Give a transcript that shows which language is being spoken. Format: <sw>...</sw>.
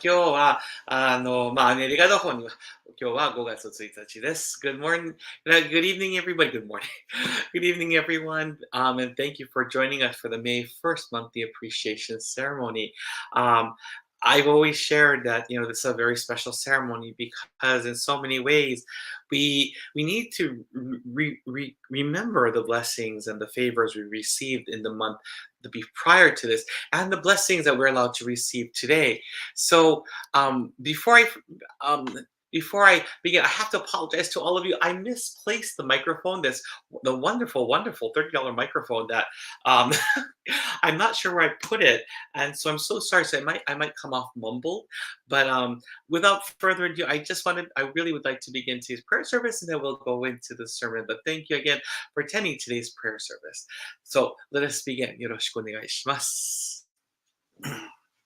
<ja>今日は、アメリカの方には、今日は5月1日です。</ja> <en>Good morning, good evening, everybody. Good morning. Good evening, everyone. And thank you for joining us for the May 1st monthly appreciation ceremony. I've always shared that, this is a very special ceremony because in so many ways, we need to remember the blessings and the favors we received in the month prior to this, and the blessings that we're allowed to receive today. So before I begin, I have to apologize to all of you. I misplaced the microphone, the wonderful, wonderful $30 microphone that I'm not sure where I put it, and so I'm so sorry. So I might come off mumbled, but without further ado, I really would like to begin today's prayer service, and then we'll go into the sermon. But thank you again for attending today's prayer service. So let us begin.</en> <ja>よろしくお願いします。</ja>